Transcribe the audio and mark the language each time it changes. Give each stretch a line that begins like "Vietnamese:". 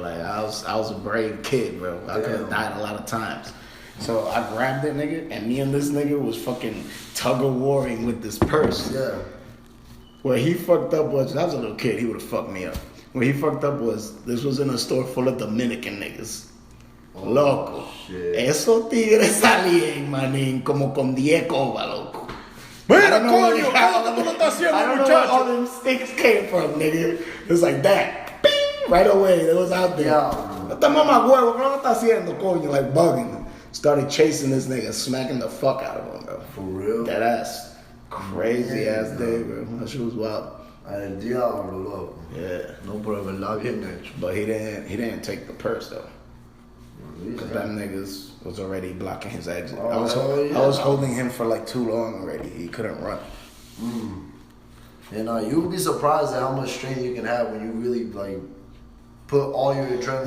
English: Like I was a brave kid, bro. I could have died a lot of times. So I grabbed it, nigga, and me and this nigga was fucking tug-of-warring with this purse. Yeah. What he fucked up was, I was a little kid, he would have fucked me up. What he fucked up was, this was in a store full of Dominican niggas.
Spanish: Loco.
English: Shit.
Spanish: Esos tigres salían, manín, como con 10 cobas, loco. Mira, coño, ¿cómo tú lo estás haciendo,
English: I don't know where all
Spanish: muchacho?
English: them sticks came from, nigga. It was like that. Bing! Right away, it was out there.
Spanish: Esta mamá huevo, ¿qué lo está haciendo, coño?
English: Like bugging. Started chasing this nigga, smacking the fuck out of him, bro. For real? That ass. Crazy ass day, bro. That shit was wild.
Spanish: El diablo, loco.
English: Yeah.
Spanish: No, pero de verdad bien hecho.
English: But he didn't take the purse though. Cause them niggas was already blocking his exit. I was holding him for like too long already. He couldn't run. And you'll be surprised at how much strength you can have when you really like put all your adrenaline.